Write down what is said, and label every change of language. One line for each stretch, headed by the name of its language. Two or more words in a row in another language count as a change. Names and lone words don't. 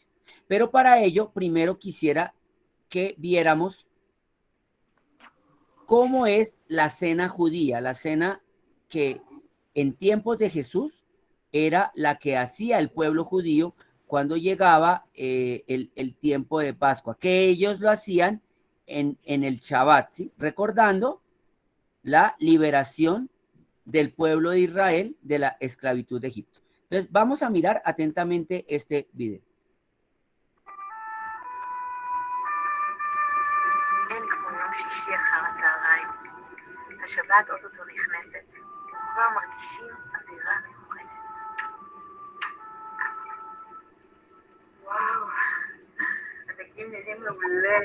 Spanish: Pero para ello, primero quisiera que viéramos cómo es la cena judía, la cena que en tiempos de Jesús era la que hacía el pueblo judío cuando llegaba el tiempo de Pascua, que ellos lo hacían en el Shabbat, ¿sí? Recordando la liberación del pueblo de Israel de la esclavitud de Egipto. Entonces, vamos a mirar atentamente este video.
Hebrew: השבת אוטוטו נכנסת, כבר מרגישים אווירה מיוחדת. וואו, הדגים נראים מעולה.